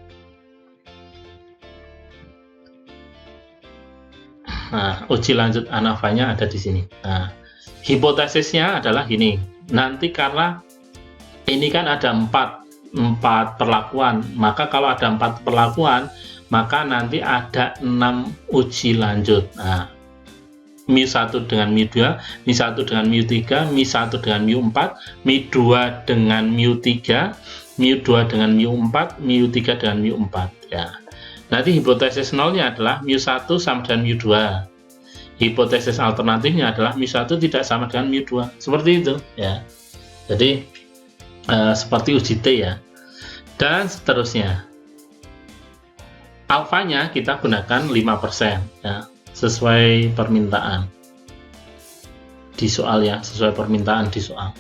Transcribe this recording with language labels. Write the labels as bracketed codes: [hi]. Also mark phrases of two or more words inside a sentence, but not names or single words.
[id] Nah, uji lanjut ANAVA-nya ada di sini. Nah, hipotesisnya adalah gini. Nanti karena ini kan ada 4 perlakuan, maka kalau ada 4 perlakuan, maka nanti ada 6 uji lanjut. Nah, μ1 dengan μ2, μ1 dengan μ3, μ1 dengan μ4, μ2 dengan μ3, μ2 dengan μ4, μ3 dengan μ4 ya. Nanti hipotesis nolnya adalah μ1 sama dengan μ2. Hipotesis alternatifnya adalah μ1 tidak sama dengan μ2. Seperti itu ya. Jadi seperti uji T ya, dan seterusnya. Alfanya kita gunakan 5% ya, sesuai permintaan di soal ya, sesuai permintaan di soal.